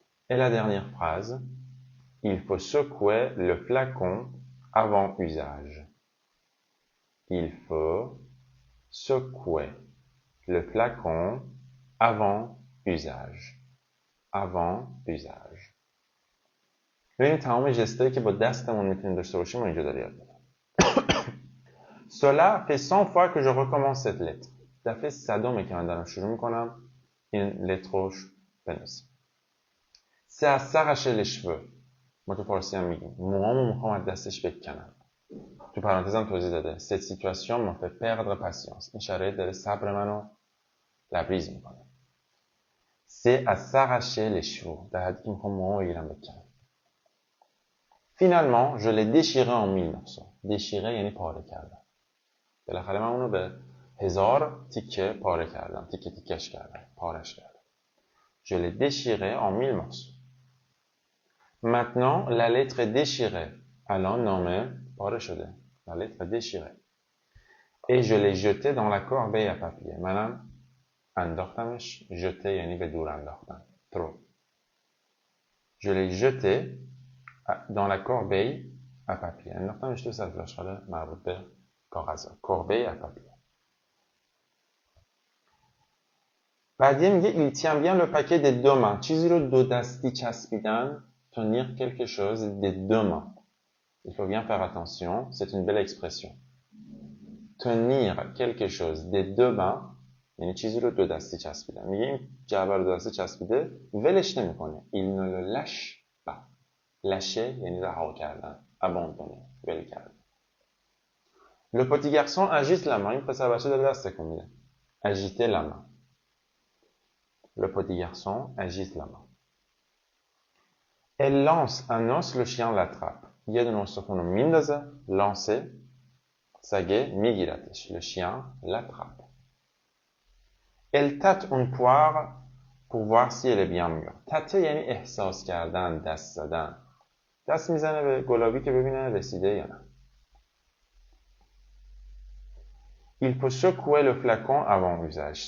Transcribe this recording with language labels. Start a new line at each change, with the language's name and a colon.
French: Et la dernière phrase. Il faut secouer le flacon avant usage. Il faut secouer le flacon avant usage. Avant usage.
Persian: ببینید تمام جستایی که با دستمون میتونیم داشته باشیم و اینجا داره یاد میدم.
French: Cela fait 100 fois que je recommence cette lettre.
Persian: دفعه صدومه که من دارم شروع میکنم این lettre رو بنویسم.
French: C'est à s'arracher les cheveux.
Persian: ما تو فارسی هم میگیم موهامو میخوام از دستش بکنم. تو پرانتز هم توضیح داده.
French: Cette situation me fait perdre patience.
Persian: این شرایط داره صبر منو لبریز میکنه.
French: C'est à s'arracher les cheveux.
Persian: در حدی که میخوام موهامو بگیرم بکنم.
French: Finalement, je l'ai déchiré en 1000 morceaux.
Persian: Déchiré یعنی پاره کردم. بالاخره من اونو به 1000 تیکه پاره کردم. تیکش کردم. پارش کردم.
French: Je l'ai déchiré en 1000 morceaux. Maintenant, la lettre est déchirée.
Persian: الان نامه پاره شده. La lettre est déchirée.
French: Et je l'ai jeté dans la corbeille à papier.
Persian: منم انداختمش. jeté یعنی به دور انداختن.
English: Throw.
French: Je l'ai jeté dans la corbeille à papier.
Persian: انداختمش تو سطل مربوط به کاغذ.
French: corbeille à papier. بعدیه میگه il tient bien le paquet des deux mains.
Persian: چیزی رو دو دستی چسبیدن.
French: Tenir quelque chose des deux mains. Il faut bien faire attention. C'est une belle expression. Tenir quelque chose des deux mains.
Persian: یعنی چیزی رو دو دستی چسبیدن. میگه این جعبه رو دو دستی چسبیده. ولش نمیکنه. Il ne le lâche pas. lâcher یعنی رها کردن. abandonner. ول کردن.
French: Le petit garçon agite la main.
Persian: این پسر بچه داره دست تکون میده.
French: agiter la main. Le petit garçon agite la main. Elle lance un os, le chien l'attrape.
Persian: یه دونه استخون رو میندازه.
French: lancer. سگه میگیرتش. Le chien l'attrape. Elle tâte une poire pour voir si elle est bien mûre. تته یعنی احساس کردن. دست زدن.
Persian: دست میزنه به گلابی که ببینه رسیده یا نه.
French: Il faut secouer le flacon avant usage.